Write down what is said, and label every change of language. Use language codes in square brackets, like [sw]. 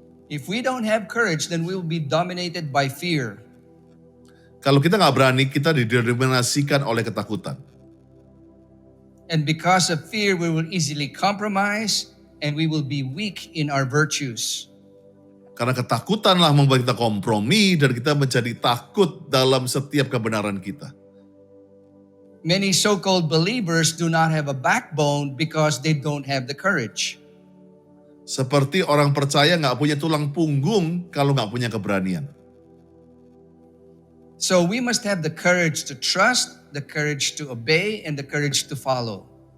[en] If we don't have courage, then we will be dominated by fear. [id] Kalau kita nggak berani, kita didominasikan oleh ketakutan. [en] And because of fear, we will easily compromise and we will be weak in our virtues. [id] Karena ketakutanlah membuat kita kompromi dan kita menjadi takut dalam setiap kebenaran kita. [en] Many so-called believers do not have a backbone because they don't have the courage. [id] Seperti orang percaya nggak punya tulang punggung kalau nggak punya keberanian. [en] So we must have the courage to trust, the courage to obey, and the courage to follow.